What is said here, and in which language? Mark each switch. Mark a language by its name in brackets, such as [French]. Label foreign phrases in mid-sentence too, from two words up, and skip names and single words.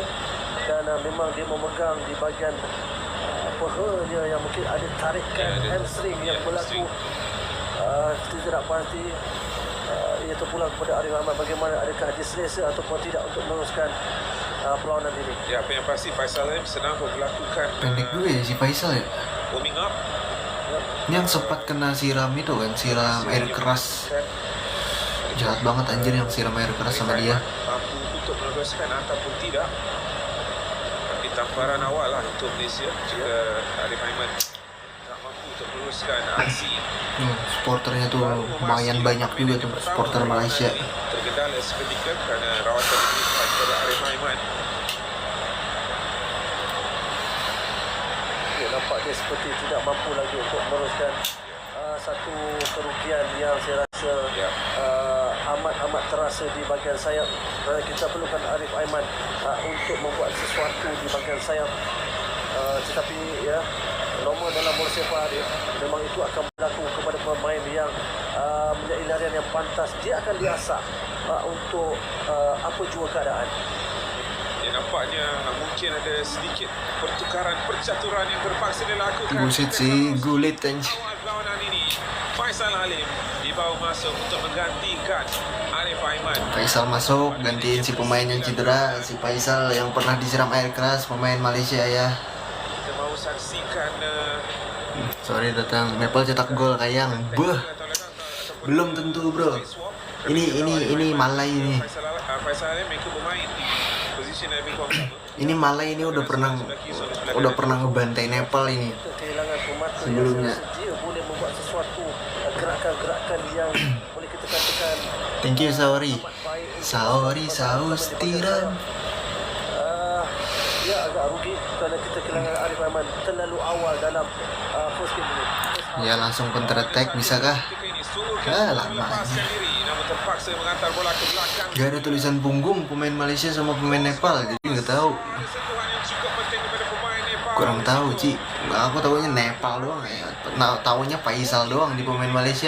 [Malay] Dan memang dia memegang di bahagian pahanya yang mungkin ada tarikan hamstring yang berlaku. Kita tidak pasti ia terpulang kepada Arif Aiman bagaimana, adakah dia selesa ataupun tidak untuk meneruskan perlawanan ini. Ya, apa yang pasti Faisal Halim sedang melakukan [Indonesian] Pendek juga ya si Faisal ya. [English] warming up. [Indonesian] Ini yang sempat kena siram itu kan, siram air keras. Jahat banget anjir yang siram air keras sama dia. [Malay] Mampu untuk meneruskan ataupun tidak. Tapi tamparan awal lah untuk Malaysia jika Arif Aiman tak mampu untuk meneruskan aksi. [Indonesian] Supporternya tuh lumayan banyak juga tuh supporter Malaysia. [Malay] Tergendala seketika kerana rawatan diberikan kepada Arif Aiman. Ya, nampak dia seperti tidak mampu lagi untuk meneruskan satu kerugian yang saya rasa amat terasa di bahagian sayap. Kerana kita perlukan Arif Aiman untuk membuat sesuatu di bahagian sayap. Tetapi ya, nomor dalam bola sepak Arif memang itu akan berlaku kepada pemain yang menjadi larian yang pantas. Dia akan diasah untuk apa jua keadaan. Ya, nampaknya mungkin ada sedikit pertukaran percaturan yang terpaksa dilakukan. [Indonesian] Buset sih, gulit anjir. [Malay] Awal perlawanan ini, Faisal Halim dibawa masuk untuk menggantikan Arif Aiman. [Indonesian] Faisal masuk, gantiin si pemain yang cedera, si Faisal yang pernah disiram air keras, pemain Malaysia ya. [Malay] Kita mau saksikan [Indonesian] Sorry datang, Nepal cetak gol kayang. Beuh, belum tentu bro. Ini Malai ini. [Malay] Faisal Halim ikut bermain di posisi lebih kurang sama. [Indonesian] Ini Malai ini udah pernah ngebantai Nepal ini. [Malay] Kehilangan pemata [Indonesian] Sebelumnya. [Malay] yang dia boleh membuat sesuatu gerakan-gerakan yang boleh kita katakan [English] Thank you Saori. [Malay] amat baik. [Indonesian] Saori Saustiran. [Malay] Dia agak rugi kerana kita kehilangan Arif Aiman terlalu awal dalam [English] first game [Malay] ini. [Indonesian] Ya langsung [English] counter attack [Indonesian] bisakah? [Malay] Ketika ini sungguh [Indonesian] Lama [Malay] melepaskan [Indonesian] aja. [Malay] diri namun terpaksa mengantar bola ke belakang. [Indonesian] Gak ada tulisan punggung pemain Malaysia sama pemain Nepal, jadi nggak tahu. [Malay] Ada sentuhan yang cukup penting kepada pemain Nepal. [Indonesian] Kurang tahu Ci. Aku tahunya Nepal doang ya. Tahunya Faisal doang di pemain Malaysia.